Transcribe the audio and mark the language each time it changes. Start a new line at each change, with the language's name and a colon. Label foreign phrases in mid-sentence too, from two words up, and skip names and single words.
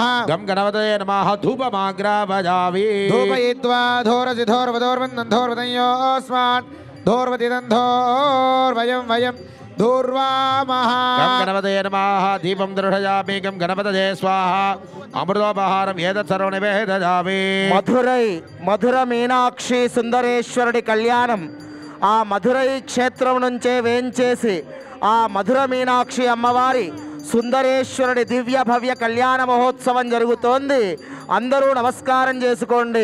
Sanskrit: गणपतये नमः. धूपमाग्रापयामि. धूपयित्वा धोरसिधोर्वदोर्वन्दोर्वदयोस्मान् धोर्वदिदन्धोर्वयं वयं धूर्वामः. गणपतये नमः. दीपं दर्शयामि. गणपतये स्वाहा. अमृतोपहारं एतत् सर्वं निवेदयामि.
Telugu: మధుర మీనాక్షి సుందరేశ్వరుడి కళ్యాణం ఆ మధురై క్షేత్రం నుంచే వేంచేసి ఆ మధుర మీనాక్షి అమ్మవారి సుందరేశ్వరుడి దివ్య భవ్య కళ్యాణ మహోత్సవం జరుగుతోంది. అందరూ నమస్కారం చేసుకోండి.